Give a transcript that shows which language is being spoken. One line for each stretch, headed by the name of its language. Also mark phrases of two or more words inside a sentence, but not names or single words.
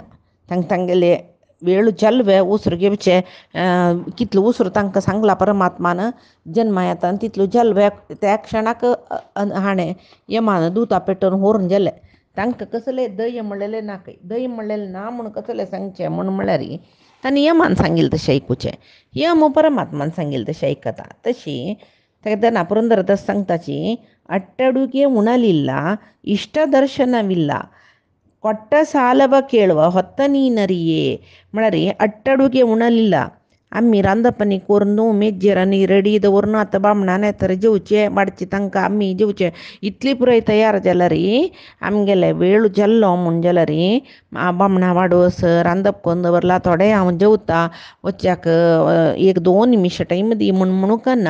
Konkani: तांगेले वेळ जल्वे उसर घेवचे कितलो उसर तांकां सांगला परमात्मान जन्मा येता तितलो जल्वे त्या क्षणाक हाणें यमान दुता पेटोवन व्हरून गेले. तांकां कसलें दय म्हणलेलें ना खंय. दय म्हणलेलें ना म्हूण कसलें सांगचें म्हूण म्हळ्यार तांणी यमान सांगिल्लें तशें आयकुचें. यम परमात्मान सांगिल्लें तशें आयकता. तशी तेन्ना पुरंदरदास सांगताची
Kannada: ಅಟ್ಟಡುಗೆ ಉಣಲಿಲ್ಲ ಇಷ್ಟ ದರ್ಶನವಿಲ್ಲ ಕೊಟ್ಟ ಸಾಲವ ಕೇಳುವ ಹೊತ್ತ ನೀನರಿಯೇ म्हळ्यार ಅಟ್ಟಡುಗೆ ಉಣಲಿಲ್ಲ
Konkani: आमी रांदपणी करून न्हू मेज्जेर आनी रेडी दवरून आतां बामणान येतर जेवचें वाडचें तांकां आमी जेवचें इतली पुराय तयार जाल्यार आमगेले वेळ जाल्लो म्हूण जाल्यार बामणां वाडोस रांदप करून दवरला थोडें हांव जेवता वच्च्याक 1-2 निमिश टायम दी म्हणूक ना.